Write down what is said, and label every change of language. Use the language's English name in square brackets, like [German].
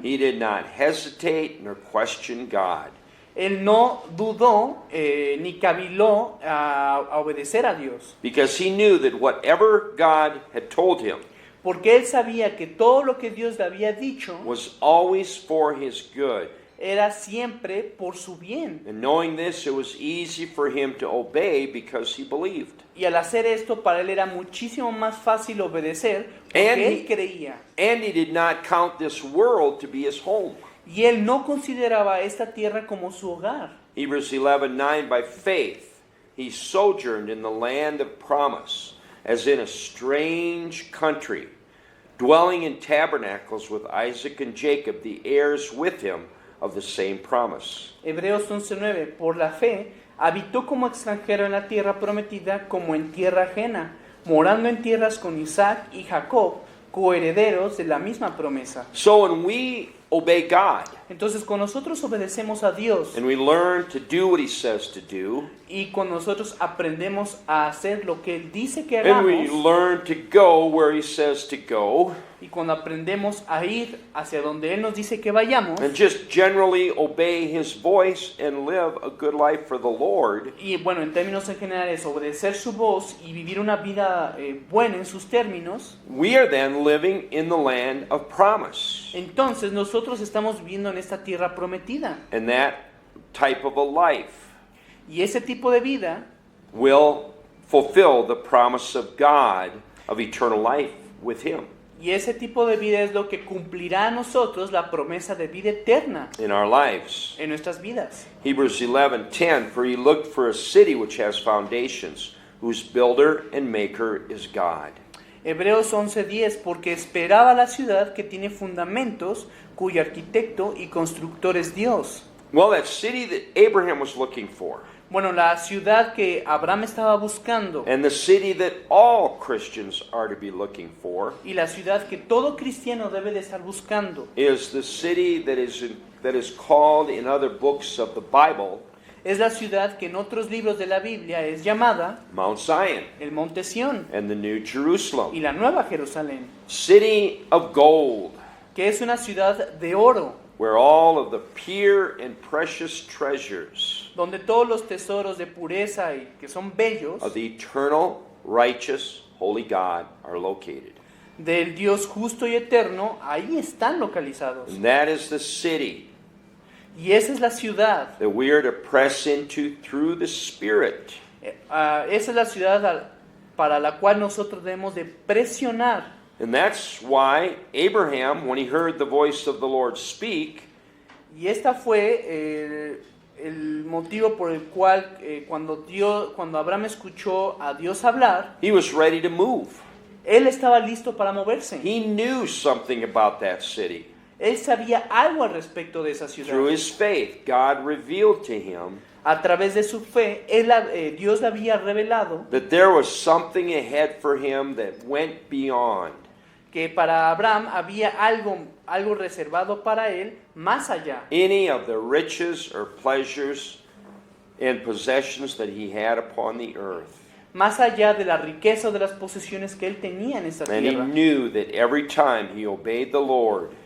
[English] he did not hesitate nor question God. [Spanish] él no dudó ni caviló a obedecer a Dios. [English] Because he knew that whatever God had told him [Spanish] Porque él sabía que todo lo que Dios le había dicho [English] was always for his good. [Spanish] era siempre por su bien. [English] And knowing this, it was easy for him to obey because he believed. [Spanish] Y al hacer esto, para él era muchísimo más fácil obedecer porque [English] And [Spanish] él creía. [English] And he did not count this world to be his home. [Spanish] Y él no consideraba esta tierra como su hogar. [English] Hebrews 11:9, by faith he sojourned in the land of promise, as in a strange country, dwelling in tabernacles with Isaac and Jacob, the heirs with him of the same promise. [Spanish] Hebreos 11:9. Por la fe, habitó como extranjero en la tierra prometida como en tierra ajena, morando en tierras con Isaac y Jacob, coherederos de la misma promesa. [English] So when we obey God [Spanish] Entonces, cuando nosotros obedecemos a Dios [English] and we learn to do what he says to do, [Spanish] y cuando nosotros aprendemos a hacer lo que Él dice que [English] and we [Spanish] hagamos, [English] learn to go where he says to go, [Spanish] y cuando aprendemos a ir hacia donde Él nos dice que vayamos, [English] and just generally obey his voice and live a good life for the Lord, [Spanish] y bueno, en términos generales, obedecer su voz y vivir una vida buena en sus términos, [English] we are then living in the land of promise. [Spanish] entonces nosotros estamos viviendo en esta tierra prometida. [English] And that type of a life [Spanish] Y ese tipo de vida [English] will fulfill the promise of God of eternal life with him [Spanish] y ese tipo de vida es lo que cumplirá a nosotros la promesa de vida eterna [English] in our lives. [Spanish] en nuestras vidas. [English] Hebrews 11:10, for he looked for a city which has foundations, whose builder and maker is God. [Spanish] Hebreos 11:10, porque esperaba la ciudad que tiene fundamentos, cuyo arquitecto y constructor es Dios. [English] Well, that city that Abraham was looking for, [Spanish] Bueno, la ciudad que Abraham estaba buscando [English] and the city that all Christians are to be looking for, [Spanish] y la ciudad que todo cristiano debe de estar buscando [English] is the city that is called in other books of the Bible [Spanish] es la ciudad que en otros libros de la Biblia es llamada [English] Mount Zion [Spanish] el Monte Sión [English] and the New [Spanish] y [English] Jerusalem, [Spanish] la Nueva Jerusalén, [English] city of gold, [Spanish] que es una ciudad de oro, [English] where all of the pure and precious treasures [Spanish] donde todos los tesoros de pureza y que son bellos [English] of the eternal, righteous, holy God are located. [Spanish] del Dios justo y eterno, ahí están localizados. [English] And that is the city [Spanish] Y esa es la ciudad, [English] that we are to press into through the Spirit. [Spanish] esa es la ciudad para la cual nosotros debemos de presionar. [English] And that's why Abraham, when he heard the voice of the Lord speak, [Spanish] Y esta fue el motivo por el cual cuando Abraham escuchó a Dios hablar, [English] he was ready to move. [Spanish] él estaba listo para moverse. [English] He knew something about that city. [Spanish] Él sabía algo al respecto de esa ciudad. [English] Through his faith, God revealed to him [Spanish] A través de su fe, Dios le había revelado [English] that there was something ahead for him that went beyond [Spanish] que para Abraham había algo reservado para él más allá. [English] any of the riches or pleasures and possessions that he had upon the earth. [Spanish] Más allá de la riqueza o de las posesiones que él tenía en esta [English] And he [Spanish] tierra. [English] knew that every time he obeyed the Lord,